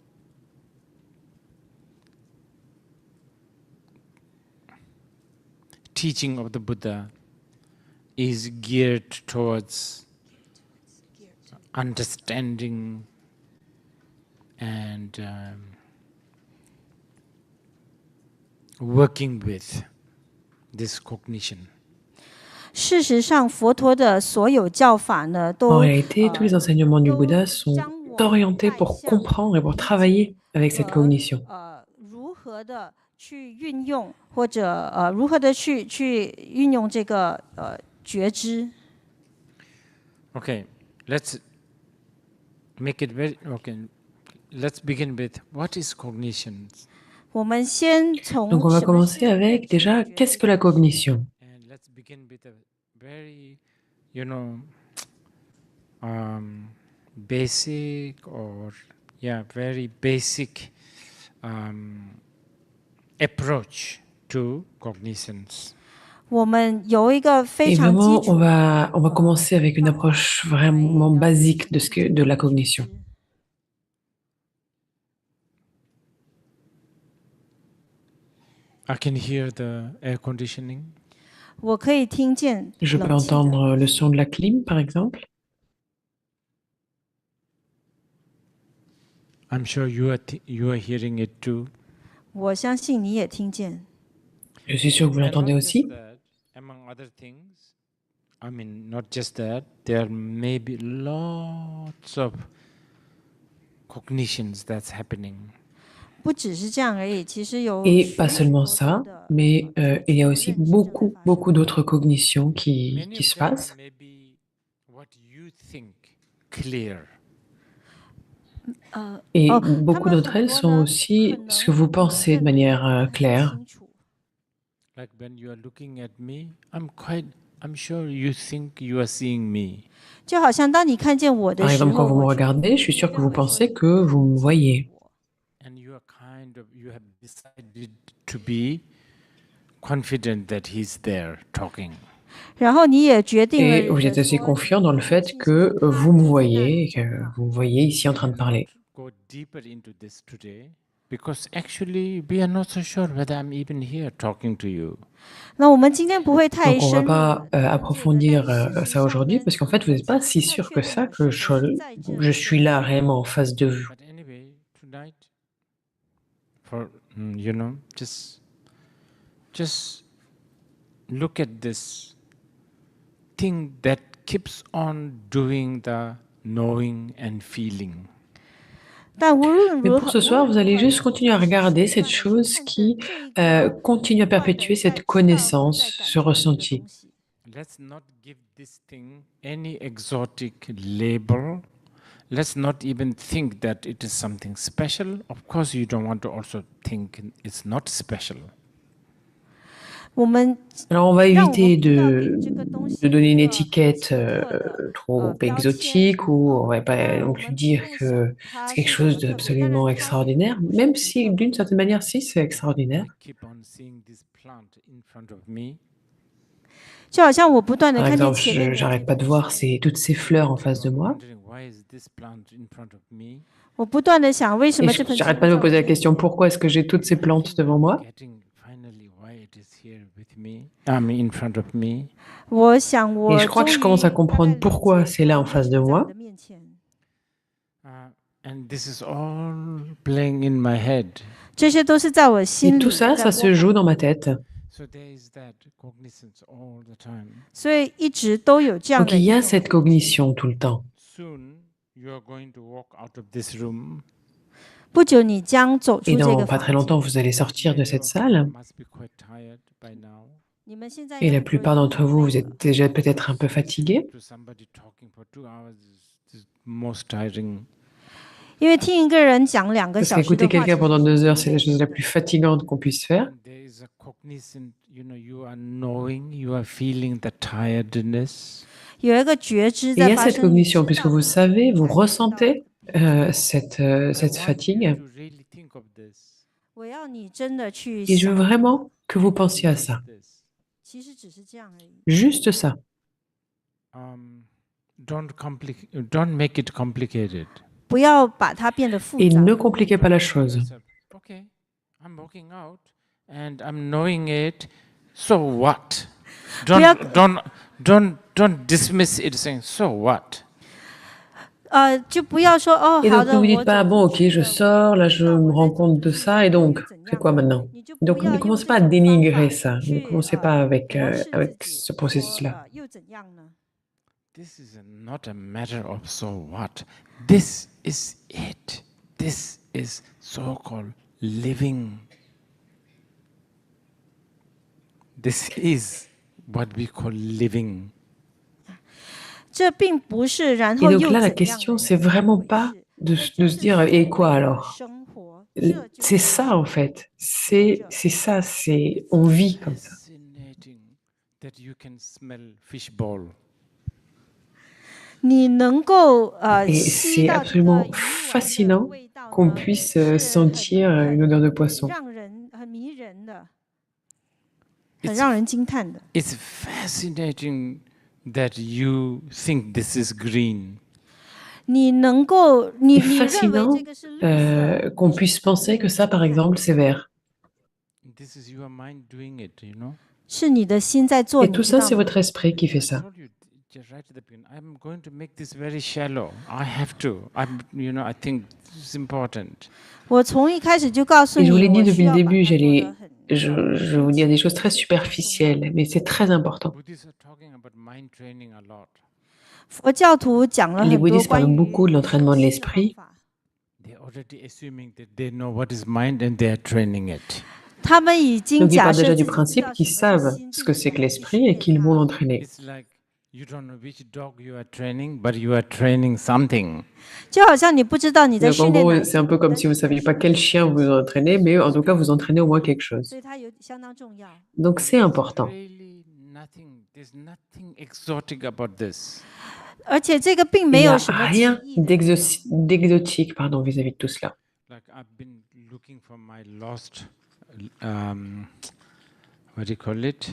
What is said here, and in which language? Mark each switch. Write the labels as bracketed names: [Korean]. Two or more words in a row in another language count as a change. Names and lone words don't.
[English] teaching of the Buddha is geared towards understanding and working with this cognition. [Chinese] 事实上，佛陀的所有教法呢， [French] En [Chinese] 都 [French] réalité, tous les enseignements du Bouddha sont [Chinese] 将我们 [French] orientés [Chinese] 带 [French] pour [Chinese] 向 [French] comprendre et pour [Chinese] 理解 [French] travailler avec cette [Chinese] 和 [French] cognition. [Chinese] 如何的去运用，或者如何的去运用这个觉知。 [English] Okay, let's make it very okay. Let's begin with what is cognition. [Chinese] 我们先从 [French] Donc on va [Chinese] 什么 [French] commencer [Chinese] 是 [French] avec [Chinese] 认知 [French] déjà [Chinese] 觉 [French] qu'est-ce [Chinese] 知 [French] que la cognition? [English] And let's begin with a very, basic or very basic approach to cognitions. [Chinese] 我们有一个非 [French] Et [Chinese] 常基 [French] vraiment, [Chinese] 础 [French] on va commencer avec une approche vraiment basique de la cognition. [English] I can hear the air conditioning. [Chinese] 我可以听见 [French] Je peux [Chinese] 冷气的 [French] entendre le son de la clim, par exemple. [English] I'm sure you are hearing it too. [Chinese] 我相信你也听见。 [French] Je suis sûr que vous [English] And [French] l'entendez [English] not just [French] aussi. [English] that, among other things, not just that, there may be lots of cognitions that's happening. [Chinese] 不只是这样而已，其实有 [French] Et [Chinese] 许 [French] pas [Chinese] 许 [French] seulement [Chinese] 多多 [French] ça, [Chinese] 的 [French] mais il y a aussi [Chinese] 认知正在 [French] beaucoup, [Chinese] 发生。 [French] beaucoup d'autres cognitions qui [English] Many [French] se [English] of them are [French] passent. [English] maybe what you think clear. [French] Et [Chinese] 哦，他 [French] beaucoup [Chinese] 们 [French] d'entre [Chinese] 很 [French] elles [Chinese] 多 [French] sont [Chinese] 呢，可 [French] aussi ce que [Chinese] 能 [French] vous [Chinese] 你 [French] pensez de [Chinese] 认为 [French] manière [Chinese] 的很 [French] claire. [Chinese] 清楚。 [English] Like when you are looking at me, I'm sure you think you are seeing me. [Chinese] 就好像当你看见我的 [French] Par [Chinese] 时 [French] exemple, quand [Chinese] 候， [French] vous me [Chinese] 我觉得 [French] regardez, je suis [Chinese] 你 [French] sûre que [Chinese] 认 [French] vous [Chinese] 为说 [French] pensez [Chinese] 你 [French] que [Chinese] 看 [French] vous me [Chinese] 见 [French] voyez. [Chinese] 我。 [English] And you have decided to be confident that he's there talking. [Chinese] 然后你也决定了 [French] Et vous êtes aussi [Chinese] 说 [French] confiant dans le [Chinese] 很 [French] fait [Chinese] 庆幸 [French] que [Chinese] 他 [French] vous me [Chinese] 就在那 [French] voyez [Chinese] 里 [French] et [Chinese] 讲 [French] que [Chinese] 话。 [French] vous me voyez ici en train de parler. [English] Go deeper into this today because actually we are not so sure whether I'm even here talking to you. [Chinese] 那我们今天不会太 [French] Donc on va [Chinese] 深入 [French] pas [Chinese] 了解的， [French] approfondir [Chinese] 但事实 [French] ça [Chinese] 上 [French] aujourd'hui [Chinese] 呢， [French] parce qu'en fait [Chinese] 我 [French] vous [Chinese] 们 [French] n'êtes pas [Chinese] 今 [French] si [Chinese] 天太 [French] sûr [Chinese] 确 [French] que [Chinese] 定 [French] ça [Chinese] 了 [French] que [Chinese] 是否是在这 [French] je [Chinese] 里 [French] suis [Chinese] 的 [French] là [Chinese] 时候。 [French] réellement en face de vous. [English] But anyway, tonight, just look at this thing that keeps on doing the knowing and feeling. [Chinese] 但无论 [French] Mais [Chinese] 如 [French] pour [Chinese] 何， [French] ce [Chinese] 无 [French] soir, [Chinese] 论 [French] vous [Chinese] 如 [French] allez [Chinese] 何 [French] juste [Chinese] 呢， [French] continuer à [Chinese] 持续 [French] regarder [Chinese] 不 [French] cette [Chinese] 断的去 [French] chose [Chinese] 看 [French] qui [Chinese] 着这个 [French] continue à [Chinese] 不断的 [French] perpétuer [Chinese] 在 [French] cette [Chinese] 知道和 [French] connaissance, [Chinese] 在感 [French] ce [Chinese] 受这个 [French] ressenti. [Chinese] 东西。 [English] Let's not give this thing any exotic label. Let's not even think that it is something special. Of course, you don't want to also think it's not special. [Chinese] 我们 [French] Alors on va [Chinese] 让我们 [French] éviter [Chinese] 不要给这个东 [French] de [Chinese] 西 [French] donner [Chinese] 一 [French] une [Chinese] 个 [French] étiquette [Chinese] 奇特的 [French] trop [Chinese] 标签。 [French] exotique ou on va [Chinese] 当 [French] pas [Chinese] 然， [French] non [Chinese] 我 [French] plus [Chinese] 们不 [French] dire [Chinese] 用 [French] que [Chinese] 想 [French] c'est [Chinese] 它 [French] quelque [Chinese] 是多么 [French] chose [Chinese] 特别，当然 [French] d'absolument [Chinese] 它也 [French] extraordinaire, [Chinese] 不是 [French] même [Chinese] 很 [French] si [Chinese] 特 [French] d'une [Chinese] 别。 [French] certaine manière, si c'est extraordinaire. [English] I keep on seeing this plant in front of me. [Chinese] 就好像我不断的 [French] Par [Chinese] 看见 [French] exemple, [Chinese] 前面的这 [French] j'arrête pas [Chinese] 棵 [French] de voir [Chinese] 树， [French] toutes ces fleurs en face de [English] You are [French] moi. [English] wondering why is this plant in front of me? [Chinese] 我不断的想为什 [French] Et [Chinese] 么这盆植 [French] j'arrête [Chinese] 物 [French] pas de [Chinese] 在 [French] me [Chinese] 我 [French] poser la [Chinese] 面 [French] question [Chinese] 前。 [French] pourquoi est-ce que j'ai toutes ces [English] I [French] plantes [English] think [French] devant [English] I'm [French] moi? [English] getting finally why it is here with me. I mean, in front of me. [Chinese] 我想 [French] Et [Chinese] 我 [French] je crois [Chinese] 终 [French] que [Chinese] 于 [French] je commence à [Chinese] 大概 [French] comprendre [Chinese] 理 [French] pourquoi [Chinese] 解 [French] c'est là [Chinese] 它 [French] en [Chinese] 为 [French] face [Chinese] 什 [French] de [Chinese] 么在我 [French] moi. [Chinese] 的面前。 [English] And this is all playing in my head. [Chinese] 这些都是在我 [French] Et [Chinese] 心里 [French] tout ça, [Chinese] 在 [French] ça se [Chinese] 播 [French] joue [Chinese] 放， [French] dans ma tête. [English] So there is that cognizance all the time. [Chinese] 所以一直都有这样 [French] Donc [Chinese] 的 [French] il [Chinese] 一 [French] y a [Chinese] 种 [French] cette [Chinese] 觉知。 [French] cognition tout le temps. [English] Soon you are going to walk out of this room. [Chinese] 不久你将走 [French] Et [Chinese] 出这 [French] dans [Chinese] 个 [French] pas [Chinese] 房 [French] très longtemps, [Chinese] 间。 [French] vous allez sortir de [English] Many [French] cette [English] of you [French] salle. [English] must be quite tired by now. [Chinese] 你们现在 [French] Et [Chinese] 有 [French] la [Chinese] 很多人 [French] plupart [Chinese] 已 [French] d'entre [Chinese] 经 [French] vous, [Chinese] 累 [French] vous [Chinese] 了， [French] êtes déjà peut-être un peu fatigués. [English] To somebody talking for 2 hours is most tiring. [Chinese] 因为听一个人讲2个 [French] Parce [Chinese] 小时的 [French] qu'écouter [Chinese] 话，其 [French] quelqu'un [Chinese] 实 [French] pendant 2 [Chinese] 是 [French] heures, [Chinese] 挺 [French] c'est la [Chinese] 累 [French] chose la [Chinese] 的。 [French] plus fatigante qu'on puisse faire. [English] And there is a cognizant, you are knowing, you are feeling the tiredness. [Chinese] 有一个觉知 [French] Et il [Chinese] 在 [French] y a [Chinese] 发 [French] cette [Chinese] 生，你知 [French] cognition, [Chinese] 道 [French] puisque vous [Chinese] 你 [French] savez, vous [Chinese] 感觉到 [French] ressentez cette [English] I [French] fatigue. [English] want you to really think of this. [Chinese] 我要你真的去 [French] Et je veux [Chinese] 想， [French] vraiment que vous pensiez à [English] Just [French] ça. [English] this. [Chinese] 其实只是这样而已。 [French] Juste ça. [English] Don't make it complicated. [Chinese] 不要把它变得复 [French] Et [Chinese] 杂。 [French] ne compliquez pas la [English] Just tell [French] chose. [English] yourself, okay, I'm walking out and I'm knowing it. So what? Bırak- Don't dismiss it saying so what? [Chinese] 就不要说哦， [French] Et [Chinese] 好 [French] donc [Chinese] 的， [French] ne vous [Chinese] 我 [French] dites [Chinese] 走 [French] pas, [Chinese] 出 [French] bon, ok, [Chinese] 去 [French] je [Chinese] 了， [French] sors, là [Chinese] 我 [French] je [Chinese] 知道 [French] me [Chinese] 我 [French] rends [Chinese] 再走 [French] compte [Chinese] 出 [French] de [Chinese] 去 [French] ça, et [Chinese] 就会 [French] donc [Chinese] 怎 [French] c'est [Chinese] 样 [French] quoi [Chinese] 了。 [French] maintenant? [Chinese] 你就不 [French] Donc [Chinese] 要 [French] ne [Chinese] 用 [French] commencez [Chinese] 这 [French] pas à [Chinese] 种方 [French] dénigrer [Chinese] 法 [French] ça. Ne [Chinese] 去 [French] commencez pas avec, [Chinese] 驳斥自 [French] avec [Chinese] 己， [French] ce [Chinese] 说 [French] processus-là. [Chinese] 又怎样呢？ [English] This is not a matter of so what. This is it. This is so-called living. This is what we call living. [Chinese] 这并不是然 [French] Et [Chinese] 后 [French] donc [Chinese] 又 [French] là, la [Chinese] 怎样 [French] question, [Chinese] 的 [French] c'est [Chinese] 一回 [French] vraiment [Chinese] 事 [French] pas [Chinese] 这 [French] de [Chinese] 就 [French] se [Chinese] 是 [French] dire, [Chinese] 所 [French] et [Chinese] 谓 [French] quoi [Chinese] 的 [French] alors? [Chinese] 生活，这就 [French] C'est [Chinese] 是 [French] ça en fait. C'est ça, c'est on vit comme ça. [English] Fascinating that you can smell fishball. [Chinese] 你能够 [French] Et [Chinese] 吸 [French] c'est [Chinese] 到这个 [French] absolument [Chinese] 鱼丸的 [French] fascinant [Chinese] 味道 [French] qu'on [Chinese] 呢， [French] puisse [Chinese] 是 [French] sentir une odeur de poisson. [Chinese] 让人很迷人的， [English] It's- [Chinese] 很让人惊叹的。 [English] It's fascinating that you think this is green. [Chinese] 你能够，你 [French] C'est [Chinese] 你认为 [French] fascinant [Chinese] 这个是绿色， [French] qu'on puisse penser que ça, par exemple, c'est vert. [English] This is your mind doing it, you know. [Chinese] 是你的心在做， [French] Et [Chinese] 你 [French] tout [Chinese] 知 [French] ça, [Chinese] 道 [French] c'est [Chinese] 吗？ [French] votre esprit qui fait [English] I [French] ça. [English] told you just right at the beginning, I'm going to make this very shallow. I have to. I think this is important. [Chinese] 我从一开始就告诉 [French] Et [Chinese] 你， [French] je vous l'ai dit [Chinese] 我 [French] depuis [Chinese] 需 [French] le [Chinese] 要把 [French] début, [Chinese] 它做得 [French] j'allais, [Chinese] 很。 [French] je vais vous dire des choses très superficielles, mais c'est très important. [English] Buddhists are talking about mind training a lot. [Chinese] 佛教徒讲了 [French] Les [Chinese] 很多 [French] bouddhistes [Chinese] 关 [French] parlent [Chinese] 于 [French] beaucoup de l'entraînement de [Chinese] 修心的 [French] l'esprit. [Chinese] 方法。 [English] they're already assuming that they know what is mind and they are training it. [Chinese] 他们已经 [French] Donc, ils [Chinese] 假 [French] partent [Chinese] 设 [French] déjà [Chinese] 自 [French] du [Chinese] 己知 [French] principe [Chinese] 道 [French] qu'ils [Chinese] 什么是 [French] savent [Chinese] 心 [French] ce que [Chinese] 地 [French] c'est que [Chinese] 然后去 [French] l'esprit [Chinese] 训 [French] et [Chinese] 练 [French] qu'ils vont [Chinese] 它。 [French] l'entraîner. [English] It's like you don't know which dog you are training, but you are training something. [Chinese] 就好像你不知道你在 [French] Donc, en [Chinese] 训练哪 [French] gros, [Chinese] 一 [French] c'est [Chinese] 只 [French] un peu [Chinese] 狗， [French] comme [Chinese] 但 [French] si [Chinese] 是 [French] vous [Chinese] 你在 [French] saviez pas [Chinese] 训 [French] quel [Chinese] 练 [French] chien [Chinese] 哪一 [French] vous [Chinese] 只。 [French] entraînez, mais en tout cas, vous entraînez au moins quelque chose. [Chinese] 所以它相当重要。 [French] Donc, c'est important. [English] Really nothing, there's nothing exotic about this. [Chinese] 而且这个并 [French] Il [Chinese] 没 [French] n'y [Chinese] 有 [French] a [Chinese] 什么奇 [French] rien [Chinese] 异的地方。 [French] d'exotique, pardon, vis-à-vis de tout cela. [English] Like I've been looking for my lost, what do you call it?